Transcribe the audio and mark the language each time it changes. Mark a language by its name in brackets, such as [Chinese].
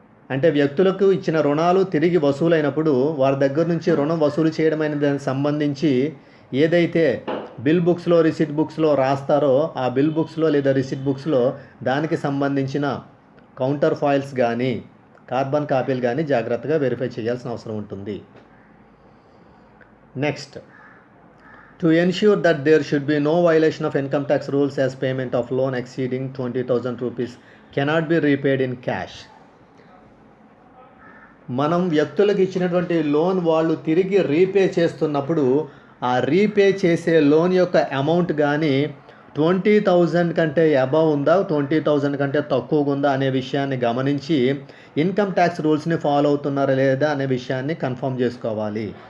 [Telugu] అంటే వ్యక్తులకు ఇచ్చిన రుణాలు తిరిగి వసూలైనప్పుడు వారి దగ్గర నుంచి రుణం వసూలు చేయడం అనే దానికి సంబంధించి ఏదైతే బిల్ బుక్స్లో రిసిట్ బుక్స్లో రాస్తారో ఆ బిల్ బుక్స్లో లేదా రిసిట్ బుక్స్లో దానికి సంబంధించిన కౌంటర్ ఫాయిల్స్ కానీ కార్బన్ కాపీలు కానీ జాగ్రత్తగా వెరిఫై చేయాల్సిన అవసరం ఉంటుంది. [English] Next, to ensure that there should be no violation of income tax rules as payment of loan exceeding 20,000 rupees cannot be repaid in cash. [Telugu] మనం వ్యక్తులకు ఇచ్చినటువంటి లోన్ వాళ్ళు తిరిగి రీపే చేస్తున్నప్పుడు ఆ రీపే చేసే లోన్ యొక్క అమౌంట్ కానీ 20,000 కంటే అబవ్ ఉందా, 20,000 కంటే తక్కువగా ఉందా అనే విషయాన్ని గమనించి ఇన్కమ్ ట్యాక్స్ రూల్స్ని ఫాలో అవుతున్నారా లేదా అనే విషయాన్ని కన్ఫర్మ్ చేసుకోవాలి.